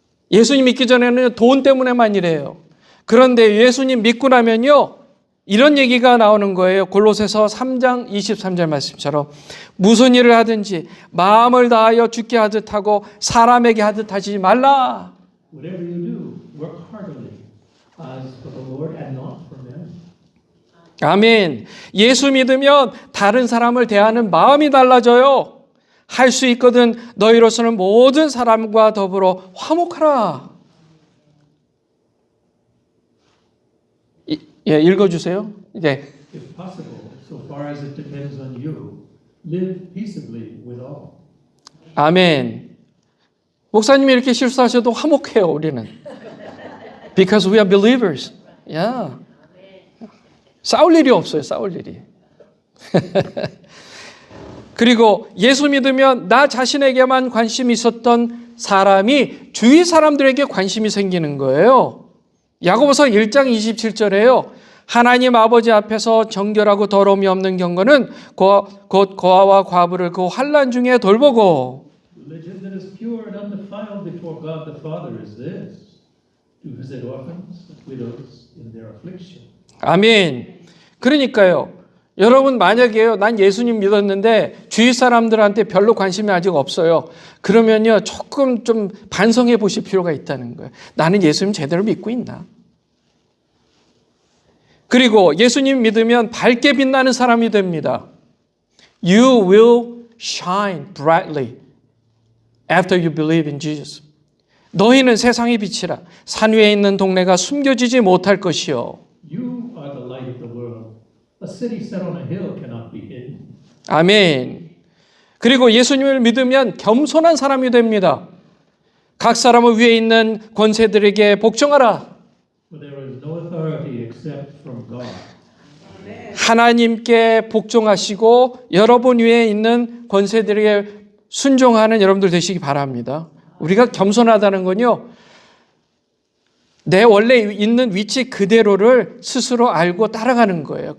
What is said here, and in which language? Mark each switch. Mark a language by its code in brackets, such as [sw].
[ko] 예수님 믿기 전에는 돈 때문에만 일해요. 그런데 예수님 믿고 나면요, 이런 얘기가 나오는 거예요. 골로새서 3장 23절 말씀처럼 무슨 일을 하든지 마음을 다하여 주께 하듯 하고 사람에게 하듯 하지 말라. [en] Whatever you do, work heartily, as for the Lord and not for men. [ko] 아멘. 예수 믿으면 다른 사람을 대하는 마음이 달라져요. 할 수 있거든 너희로서는 모든 사람과 더불어 화목하라. 예, 읽어주세요. 네. [en] If possible, so far as it depends on you, live peaceably with all. [ko] 아멘. 목사님이 이렇게 실수하셔도 화목해요, 우리는. [en] Because we are believers. Yeah. [ko] 싸울 일이 없어요, 싸울 일이. 그리고 예수 믿으면 나 자신에게만 관심이 있었던 사람이 주위 사람들에게 관심이 생기는 거예요. 야고보서 1장 27절에요. 하나님 아버지 앞에서 정결하고 더러움이 없는 경건은 곧 고아와 과부를 그 환난 중에 돌보고. [en] Religion that is pure and undefiled before God the Father is this: to visit orphans and widows in their affliction. [ko] 아멘. 그러니까요. 여러분 만약에요, 난 예수님 믿었는데 주위 사람들한테 별로 관심이 아직 없어요. 그러면요, 조금 좀 반성해 보실 필요가 있다는 거예요. 나는 예수님 제대로 믿고 있나? 그리고 예수님 믿으면 밝게 빛나는 사람이 됩니다. [en] You will shine brightly after you believe in Jesus. [ko] 너희는 세상의 빛이라. 산 위에 있는 동네가 숨겨지지 못할 것이요. [en] You are the light of the world. A city set on a hill cannot be hidden. [ko] 아멘. 그리고 예수님을 믿으면 겸손한 사람이 됩니다. 각 사람을 위에 있는 권세들에게 복종하라. [en] For there is no authority except from God. [ko] 하나님께 복종하시고 여러분 위에 있는 권세들에게 순종하는 여러분들 되시기 바랍니다. 우리가 겸손하다는 건요, 내 원래 있는 위치 그대로를 스스로 알고 따라가는 거예요.